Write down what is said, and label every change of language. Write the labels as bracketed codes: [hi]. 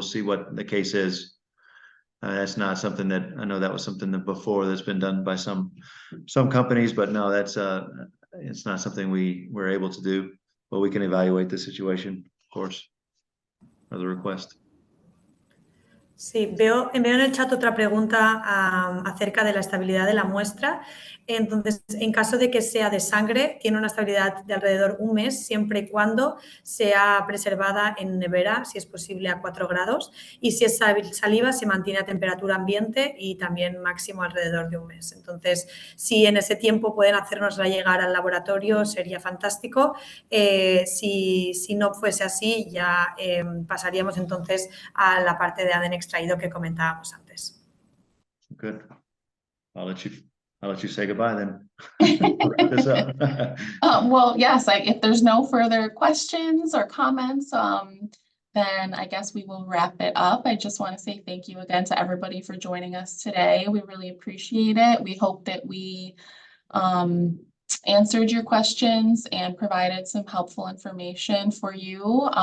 [en] We'll see what the case is. That's not something that, I know that was something that before that's been done by some companies, but no, it's not something we're able to do, but we can evaluate the situation, of course, or the request. [es] Sí, veo en el chat otra pregunta acerca de la estabilidad de la muestra. Entonces, en caso de que sea de sangre, tiene una estabilidad de alrededor un mes, siempre y cuando sea preservada en nevera, si es posible a 4 grados. Y si es saliva, se mantiene a temperatura ambiente y también máximo alrededor de un mes. Entonces, si en ese tiempo pueden hacérnosla llegar al laboratorio, sería fantástico. Si no fuese así, ya pasaríamos entonces a la parte de ADN extraído que comentábamos antes. [en] Good. I'll let you say goodbye then. Wrap this up. Well, yes, if there's no further questions or comments, then I guess we will wrap it up. I just want to say thank you again to everybody for joining us today. We really appreciate it. We hope that we answered your questions and provided some helpful information for you.